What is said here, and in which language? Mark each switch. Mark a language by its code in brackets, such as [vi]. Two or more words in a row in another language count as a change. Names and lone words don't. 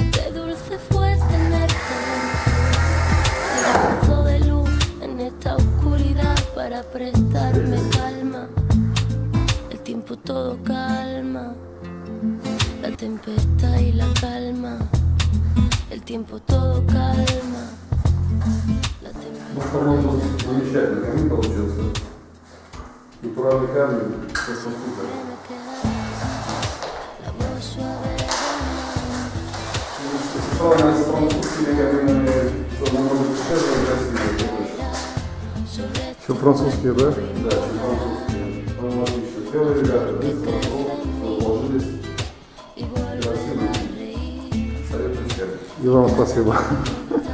[es] Qué dulce fue tenerte dentro. Hay un trozo de luz en esta oscuridad para prestarme calma. El tiempo todo calma. La tempestad y la calma. El tiempo todo calma. La [ru] Ну, [es] tempestad. [ru] по-моему, замечательный камин получился. Натуральный камень, просто супер. [es] La voz suave del mar. [ru] Сравнивать с французскими каминами, то намного дешевле и красивее. [es] Sobre [ru] Все французские, да? Да, чем французские. По-моему, отлично. Сделали ребята, быстро, уложились. [es] y volver a reír. [ru] Советую всем. И вам спасибо.